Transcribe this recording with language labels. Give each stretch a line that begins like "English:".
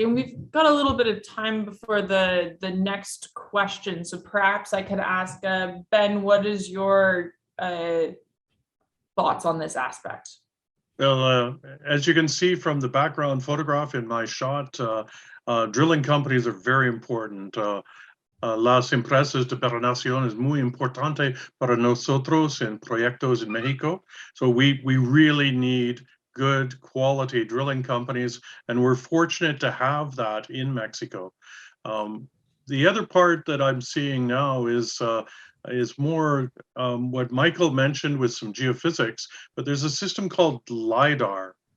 English: And we've got a little bit of time before the next question. So perhaps I could ask Ben, what is your thoughts on this aspect? Well, as you can see from the background photograph in my shot, drilling companies are very important.
Spanish: Las empresas de perforación es muy importante para nosotros en proyectos en Mexico.
English: So we really need good quality drilling companies, and we're fortunate to have that in Mexico. The other part that I'm seeing now is more what Michael mentioned with some geophysics, but there's a system called LiDAR.